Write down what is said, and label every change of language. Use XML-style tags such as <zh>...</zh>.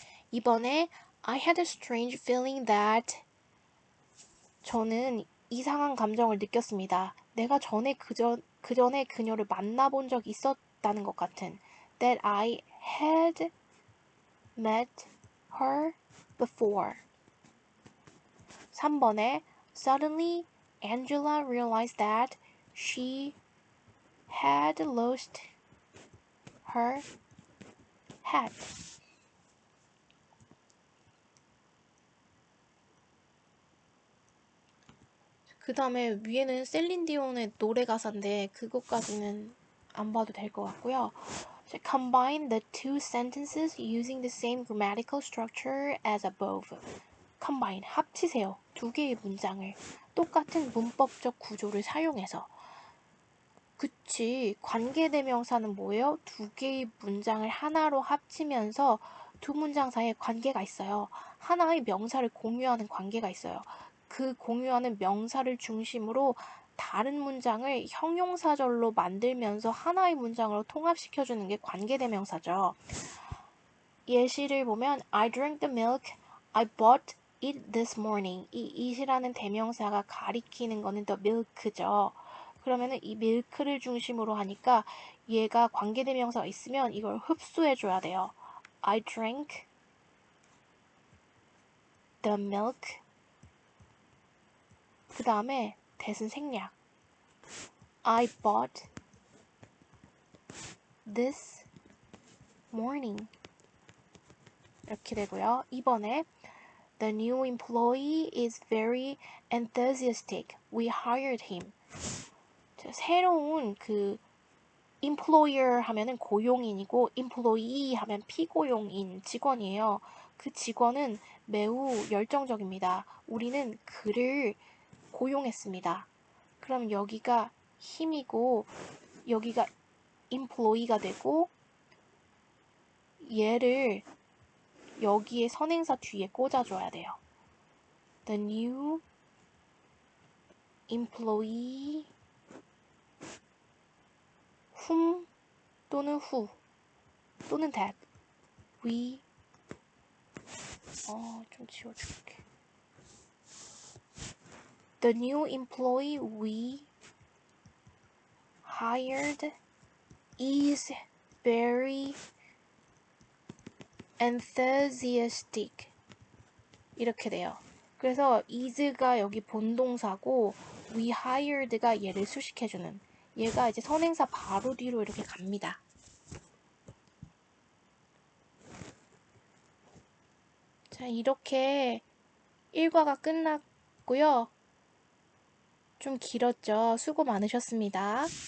<en>이번에 I had a strange feeling that</en> <ko>저는 이상한 감정을 느꼈습니다. 내가 그전에 그녀를 만나본 적이 있었다는 것 같은</ko> <en>that I had met her before. 3번에 Suddenly Angela realized that she had lost her hat.</en> <ko>그 다음에 위에는 셀린디온의 노래 가사인데 그것까지는 안 봐도 될 것 같고요.</ko> <en>Combine the two sentences using the same grammatical structure as above.</en> <ko>Combine, 합치세요. 두 개의 문장을 똑같은 문법적 구조를 사용해서. 그치, 관계대명사는 뭐예요? 두 개의 문장을 하나로 합치면서 두 문장 사이에 관계가 있어요. 하나의 명사를 공유하는 관계가 있어요. 그 공유하는 명사를 중심으로 다른 문장을 형용사절로 만들면서 하나의 문장으로 통합시켜주는 게 관계대명사죠. 예시를 보면</ko> <en>I drank the milk, I bought it this morning.</en> <ko>이 it이라는 대명사가 가리키는 거는 the milk죠. 그러면은 이 milk를 중심으로 하니까 얘가 관계대명사가 있으면 이걸 흡수해줘야 돼요.</ko> <en>I drank the milk.</en> <ko>그 다음에 that은 생략.</ko> <en>I bought this morning.</en> <ko>이렇게 되고요. 이번에</ko> <en>The new employee is very enthusiastic. We hired him.</en> <ko>새로운 그 employer 하면은 고용인이고 employee 하면 피고용인 직원이에요. 그 직원은 매우 열정적입니다. 우리는 그를 고용했습니다. 그럼 여기가 힘이고 여기가 employee가 되고 얘를 여기에 선행사 뒤에 꽂아줘야 돼요.</ko> <en>The new employee whom</en> <ko>또는</ko> <en>who 또는 that we</en> <ko>좀 지워줄게.</ko> <en>The new employee we hired is very enthusiastic.</en> <ko>이렇게 돼요. 그래서 is가 여기 본동사고 we hired가 얘를 수식해주는, 얘가 이제 선행사 바로 뒤로 이렇게 갑니다. 자, 이렇게 1과가 끝났고요. 좀 길었죠. 수고 많으셨습니다.</ko>